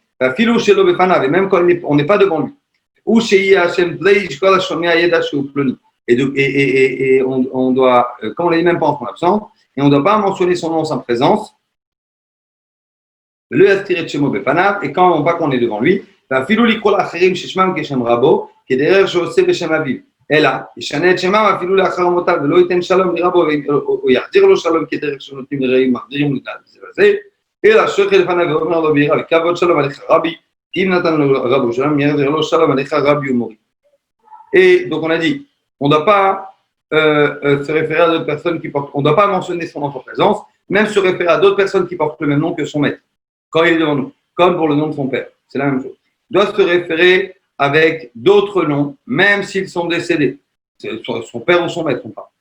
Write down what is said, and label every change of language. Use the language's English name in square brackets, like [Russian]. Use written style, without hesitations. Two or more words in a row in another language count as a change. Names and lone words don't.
[French] Et même quand on n'est pas devant lui. Et on doit, quand on n'est même pas en son absence, et on ne doit pas mentionner son nom en sa présence. Et quand on voit qu'on est devant lui, [Hebrew] אלא ישנה את שמם אפילו לאחר מותם ולא ייתן שלום לרבו או יחדיר לו שלום כדרך שנותנים לרעים מחדירים לדעת זה וזה אלא שוכב לפניו ואומר לו ביראה וכבוד שלום עליך רבי אם נתן לו רבו שלום יחדיר לו שלום עליך רבי ומורי. [French] Et donc on a dit, on ne doit pas se référer à d'autres personnes qui portent, on ne doit pas mentionner son nom en présence, même se référer à d'autres personnes qui portent le même nom que son maître, quand il est devant nous, comme pour le nom de son père, c'est la même chose. Il doit se référer avec d'autres noms, même s'ils sont décédés, son père ou son maître, on parle.